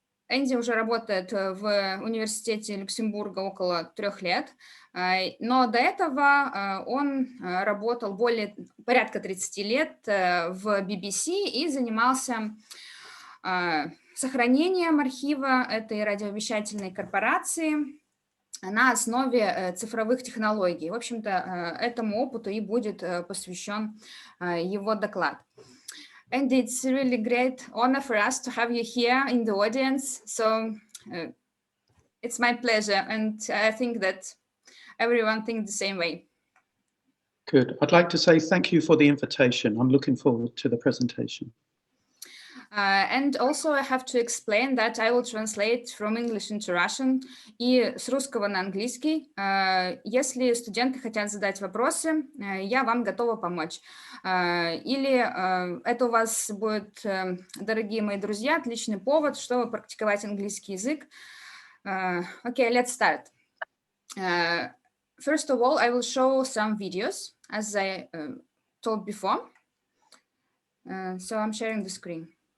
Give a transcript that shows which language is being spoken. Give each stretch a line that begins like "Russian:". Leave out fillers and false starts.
Russian: Энди уже работает в Университете Люксембурга около 3 лет, но до этого он работал порядка 30 лет в BBC и занимался сохранением архива этой радиовещательной корпорации на основе цифровых технологий. В общем-то, этому опыту и будет посвящен его доклад.
English: And it's a really great honor for us to have you here in the audience. So it's my pleasure, and I think that everyone thinks the same way. Good. I'd like to say thank you for the invitation. I'm looking forward to the presentation. And also I have to explain that I will translate from English into Russian
Russian: и с русского на английский. Если студенты хотят задать вопросы, я вам готова помочь. Или это у вас будет, дорогие мои друзья, отличный повод, чтобы практиковать английский язык.
English: Okay, let's start. First of all, I will show some videos, as I told before. So I'm sharing the screen.